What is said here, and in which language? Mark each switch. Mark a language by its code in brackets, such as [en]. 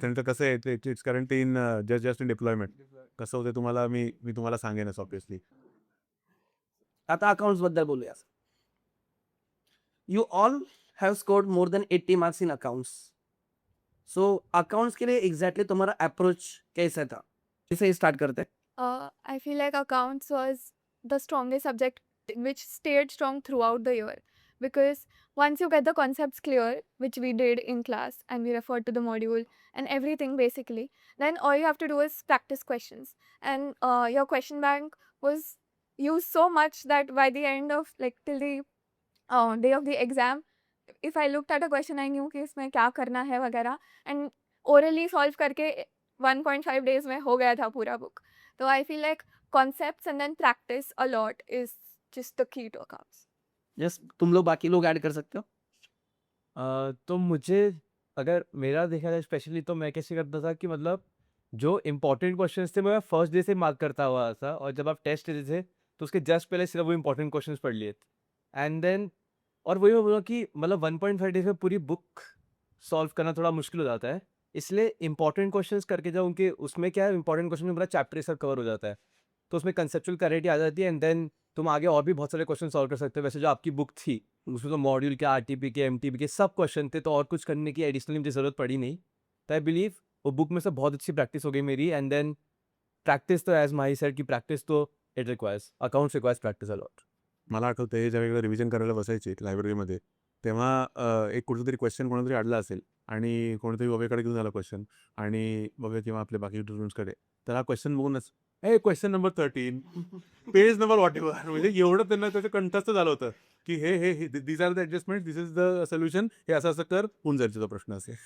[mr] त्यांचं कसं आहे [en] It's currently in just in deployment. [mr] कसं होतं तुम्हाला मी तुम्हाला सांगेनच ऑब्व्हियसली. आता अकाउंट्स बद्दल बोलूया. [en] You all have scored more than 80 marks in accounts. So accounts [hi] के लिए एग्जैक्टली तुम्हारा अप्रोच कैसा था? इसे स्टार्ट करते हैं. [en] I feel like accounts was the strongest subject which stayed strong throughout the year, because once you get the concepts clear, which we did in class and we referred to the module and everything basically, then all you have to do is practice questions. And your question bank was used so much that by the end of like till the day of the exam, if I looked at a question, I knew [hi] कि इसमें क्या करना है वगैरह, [en] and orally solve करके 1.5 days में हो गया था पूरा book. So I feel like concepts and then practice a lot is just the key to accounts. [hi] Yes, तुम लोग बाकी लोग ऐड कर सकते हो. तो मुझे अगर मेरा देखा जाए स्पेशली, तो मैं कैसे करता था कि मतलब जो इम्पोर्टेंट क्वेश्चंस थे मैं फर्स्ट डे से मार्क करता हुआ था, और जब आप टेस्ट देते थे तो उसके जस्ट पहले सिर्फ वो इम्पोर्टेंट क्वेश्चंस पढ़ लिए थे. एंड देन और वही मैं बोला कि मतलब 1.5 डेज में पूरी बुक सॉल्व करना थोड़ा मुश्किल हो जाता है, इसलिए इंपॉर्टेंट क्वेश्चंस करके जाओ उनके, उसमें क्या है इंपॉर्टेंट क्वेश्चन में पूरा चैप्टर सब कवर हो जाता है, तो उसमें कंसेप्चुअल क्लैरिटी आ जाती है. एंड देन तुम आगे और भी बहुत सारे क्वेश्चन सॉल्व कर सकते हो. वैसे जो आपकी बुक थी उसमें तो मॉड्यूल के, आरटीपी के, एमटीपी के सब क्वेश्चन थे, तो और कुछ करने की एडिशनली मुझे ज़रूरत पड़ी नहीं. तो आई बिलीव वो बुक में से बहुत अच्छी प्रैक्टिस हो गई मेरी. एंड देन प्रैक्टिस तो एज माही सेड की प्रैक्टिस तो [en] It requires, accounts requires practice a lot. [mr] मला आठवतंय ज्यावेळेला रिव्हिजन करायला बसायचे लायब्ररीमध्ये, तेव्हा एक कुठेतरी क्वेश्चन कोणातरी अडला असेल आणि कोणीतरी बबेकडे घेऊन आला क्वेश्चन, आणि बबे किंवा आपले बाकी स्टुडंट्सकडे, तर हा क्वेश्चन बघूनच question number 13 page number what ever, म्हणजे एवढं त्यांना त्याचं कंठस्थ झालं होतं की हे [en] these are the adjustment, this is the solution, [mr] हे असं असं कर होऊन जायचा तो प्रश्न असे.